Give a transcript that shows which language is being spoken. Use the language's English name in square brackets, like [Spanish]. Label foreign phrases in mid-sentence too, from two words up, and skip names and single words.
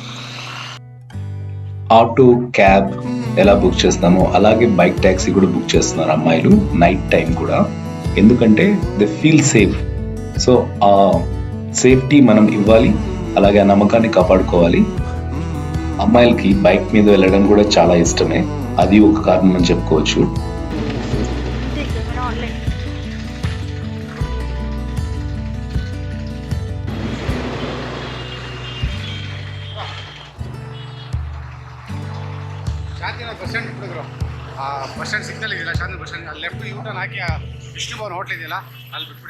[English] auto cab [Telugu] ఎలా బుక్ చేస్తామో అలాగే [English] bike taxi [Telugu] కూడా బుక్ చేస్తున్నారు అమ్మాయిలు [English] night time [Telugu] కూడా. ఎందుకంటే [English] they feel safe. [Telugu] సో ఆ సేఫ్టీ మనం ఇవ్వాలి, అలాగే ఆ నమ్మకాన్ని కాపాడుకోవాలి. అమ్మాయిలకి బైక్ మీద వెళ్ళడం కూడా చాలా ఇష్టమే, అది ఒక కారణం అని చెప్పుకోవచ్చు. [English] bus stand [Kannada] ಬಿಟ್ಟಿದ್ರು. ಆ [English] bus stand signal [Kannada] ಇದೆಯಲ್ಲ, ಶಾಂತಿ ಬಸ್ ಸ್ಟ್ಯಾಂಡ್, ಅಲ್ಲಿ [English] left U-turn [Kannada] ಹಾಕಿ ಆ ವಿಷ್ಣು ಭವನ್ ಹೋಟ್ಲ್ ಇದೆಯಲ್ಲ ಅಲ್ಲಿ ಬಿಟ್ಬಿಡಿ.